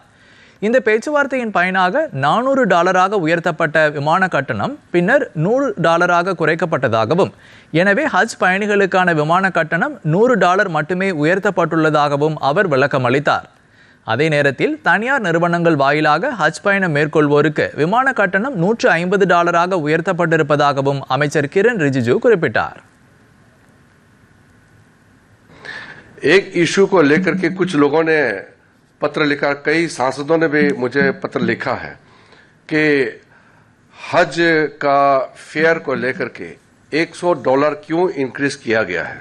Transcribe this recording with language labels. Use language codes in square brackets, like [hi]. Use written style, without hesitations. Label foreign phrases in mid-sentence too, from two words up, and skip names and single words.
[ta] இந்த பேச்சுவார்த்தையின் பயனாக $400 உயர்த்தப்பட்ட விமான கட்டணம் பின்னர் $100 குறைக்கப்பட்டதாகவும், எனவே ஹஜ் பயணிகளுக்கான விமான கட்டணம் $100 மட்டுமே உயர்த்தப்பட்டுள்ளதாகவும் அவர் விளக்கம் அளித்தார். அதே நேரத்தில் தனியார் நிறுவனங்கள் வாயிலாக ஹஜ் பயணம் மேற்கொள்வோருக்கு விமான கட்டணம் $150 உயர்த்தப்பட்டிருப்பதாகவும் அமைச்சர் கிரண் ரிஜிஜு குறிப்பிட்டார். [hi] एक इशू को लेकर के कुछ लोगों ने पत्र लिखा, कई सांसदों ने भी मुझे पत्र लिखा है कि हज का फेयर को लेकर के $100 क्यों इंक्रीज किया गया है।